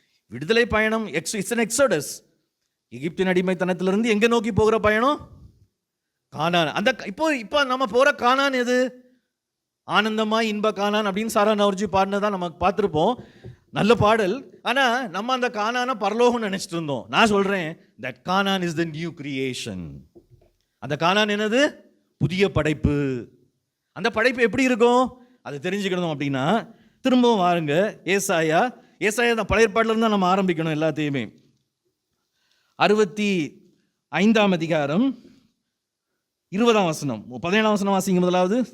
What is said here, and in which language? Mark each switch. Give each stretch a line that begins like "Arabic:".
Tamil: விடுதலை பயணம்
English: It's an exodus.
Tamil: எகிப்தின் அடிமைத்தனத்திலிருந்து எங்க நோக்கி போகிற பயணம்? கானான். அந்த இப்போ நம்ம போற கானான் எது? ஆனந்தமா இன்ப கானான் அப்படின்னு சாரா நவர்ஜி பாடினதான் நம்ம பார்த்துருப்போம். நல்ல பாடல். ஆனா நம்ம அந்த கானான பரலோகம் நினைச்சிட்டு இருந்தோம். நான் சொல்றேன்,
English: that Canaan is the new creation.
Tamil: அந்த கானான் என்னது? புதிய படைப்பு. அந்த படைப்பு எப்படி இருக்கும் அதை தெரிஞ்சுக்கணும் அப்படின்னா திரும்பவும் வாருங்க ஏசாயா தான் பழைய ஏற்பாட்டில இருந்து நம்ம ஆரம்பிக்கணும் எல்லாத்தையுமே. 65ஆம் அதிகாரம் 20ஆம் வசனம், 17ஆம் வசனம் வாசிங்க முதலாவது.